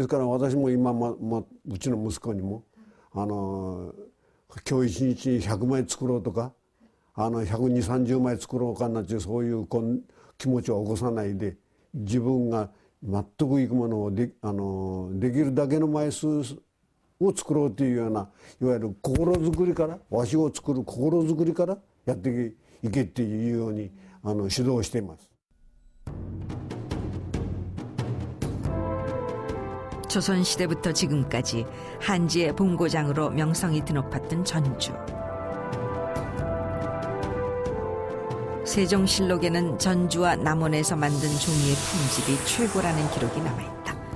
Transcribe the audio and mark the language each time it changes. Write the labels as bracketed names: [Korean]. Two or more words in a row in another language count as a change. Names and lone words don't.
[Japanese] ですから私も今、うちの息子にも今日一日に100枚作ろうとか120、30枚作ろうかなっていうそういう気持ちを起こさないで自分が全くいくものをできるだけの枚数を作ろうというようないわゆる心づくりから和紙を作る心づくりからやっていけっていうように指導しています。 [Korean] 조선시대부터 지금까지 한지의 본고장으로 명성이 드높았던 전주. 세종실록에는 전주와 남원에서 만든 종이의 품질이 최고라는 기록이 남아있다.